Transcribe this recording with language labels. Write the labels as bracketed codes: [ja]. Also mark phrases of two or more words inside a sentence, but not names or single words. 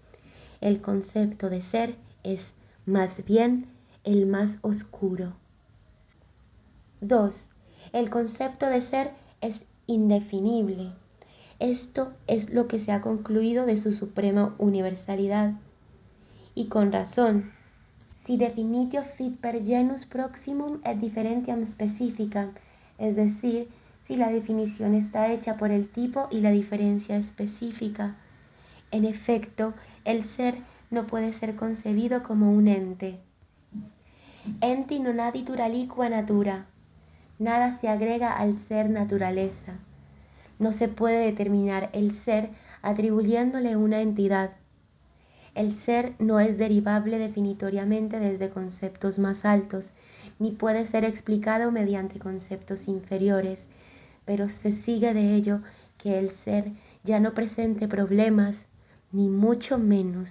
[es] El concepto de ser es, más bien, el más oscuro. 2. El concepto de ser es indefinible. Esto es lo que se ha concluido de su suprema universalidad. Y con razón. Si [la] definitio fit per genus proximum et differentiam specifica, [es] es decir, si la definición está hecha por el tipo y la diferencia específica. En efecto, el ser no puede ser concebido como un ente. [la] Enti non aditur aliqua natura. [es] Nada se agrega al ser naturaleza. No se puede determinar el ser atribuyéndole una entidad. El ser no es derivable definitoriamente desde conceptos más altos, ni puede ser explicado mediante conceptos inferiores, pero se sigue de ello que el ser ya no presente problemas, ni mucho menos.